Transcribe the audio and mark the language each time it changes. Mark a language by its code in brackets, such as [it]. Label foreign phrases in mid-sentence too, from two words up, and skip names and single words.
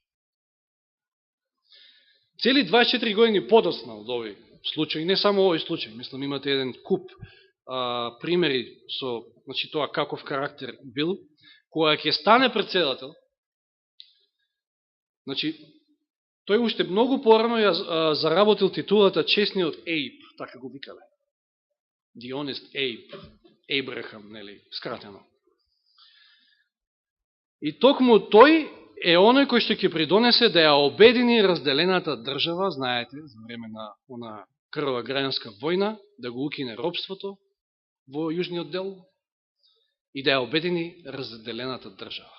[mk] Цели 24 години подоцна од овој случај, не само овој случај, мислам имате еден куп примери со значи, тоа каков карактер бил, која ќе стане председател, значи, тој уште многу порано ја заработил титулата честниот Ейб, така го викале. [en] The honest Abe, [mk] Ейбрахам, нели, скратено. И токму тој е оној кој што ќе придонесе да ја обедини разделената држава, знаете, за време на она крвава граѓанска војна, да го укине робството во јужниот дел и да ја обедини разделената држава.